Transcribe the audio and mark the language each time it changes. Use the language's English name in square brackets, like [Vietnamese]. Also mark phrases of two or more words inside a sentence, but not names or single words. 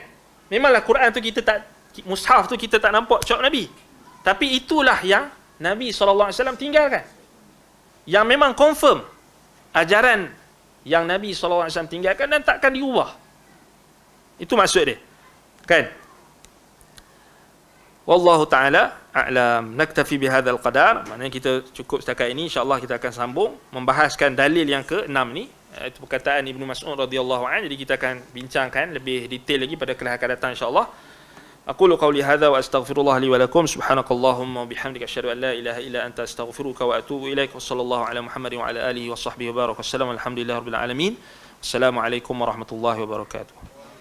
[Malay] Memanglah Quran tu kita tak, mushaf tu kita tak nampak cop Nabi. Tapi itulah yang Nabi [Arabic] صلى الله عليه وسلم [Malay] tinggalkan. Yang memang confirm ajaran yang Nabi [Arabic] صلى الله عليه وسلم [Malay] tinggalkan dan takkan diubah. Itu maksud dia. Kan? [Arabic] والله تعالى أعلم. نكتفي بهذا القدر. [Malay] Maknanya kita cukup setakat ini, [Arabic] إن شاء الله [Malay] kita akan sambung membahaskan dalil yang ke-6 ni. Itu perkataan Ibnu Mas'ud [Arabic] رضي الله عنه. [Malay] Jadi kita akan bincangkan lebih detail lagi pada kuliah akan datang [Arabic] إن شاء الله. أقول قولي هذا وأستغفر الله لي ولكم سبحانك اللهم وبحمدك أشهد أن لا إله إلا أنت أستغفرك وأتوب إليك. وصلى الله على محمد وعلى آله وصحبه وبارك. والسلام الحمد لله رب العالمين والسلام عليكم ورحمة الله وبركاته.